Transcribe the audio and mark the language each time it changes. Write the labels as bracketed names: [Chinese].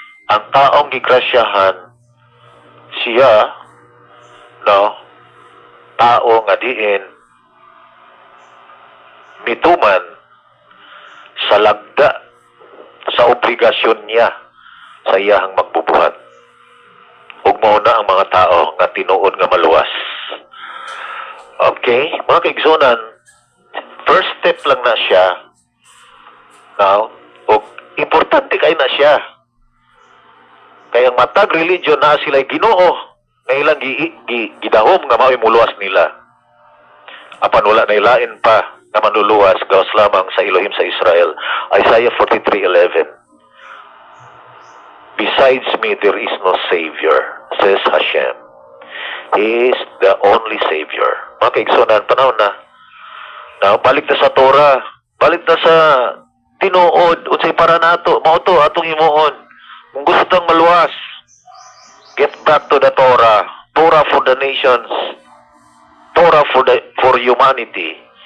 [Cebuano] Ang taong gigrasyahan siya, no, tao nga diin mituman sa lagda sa obligasyon niya sa iyahang magbubuhat. Ug mao na ang mga tao nga tinuod nga maluwas. Okay, mga kaigsunan, first step lang na siya. Now, o importante kay na siya. Kaya ang matag religion na sila Ginoo, na ilang gidahom nga mao'y muluwas nila. Apan wala na ilain pa na manluluwas gawas lamang sa Elohim sa Israel. [English] Isaiah 43:11. Besides me there is no Savior, says Hashem. He is the only Savior. [Cebuano] Mga kaigsunan, panahon na. Now, balik na sa Torah, balik na sa tinuod, unsay para nato, mao to atong himuon. Kung gusto tang maluwas, [English] get back to the Torah. Torah for the nations. Torah for humanity.